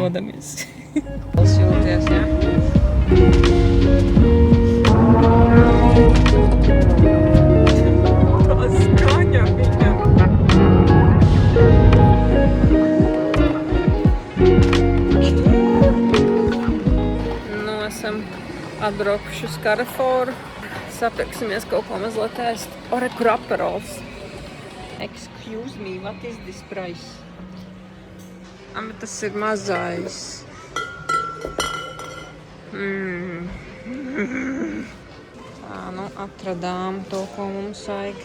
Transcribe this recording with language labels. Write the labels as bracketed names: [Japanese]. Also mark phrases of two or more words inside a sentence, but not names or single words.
[Latvian] Dodamies. Tas jūties, jā. Tā skaņa viņa. Nu, esam atbraukuši uz Carrefouru. Sapirksimies kaut ko mazliet ēst. Ore, kur aperols? [English] Excuse me, what is this price? [Latvian] Bet tas ir mazais. Tā, nu, atradām to, ko mums vajag.